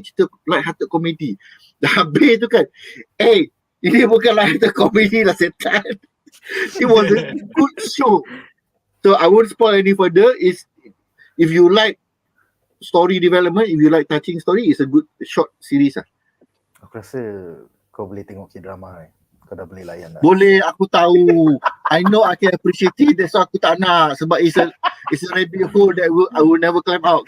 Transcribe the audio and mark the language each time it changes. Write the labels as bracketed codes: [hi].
[ms] Cerita light-hearted comedy. Dah habis tu kan, ini bukan light-hearted comedy lah, setan. [en] It was a good show. So I won't spoil any further. Is if you like story development, if you like touching story, it's a good short series [ms] Aku rasa kau boleh tengok K-drama Kau dah boleh layan dah. Boleh, aku tahu. [en] I know I can appreciate it. That's why [ms] aku tak nak. Sebab [en] it's a rabbit hole that I will never climb out.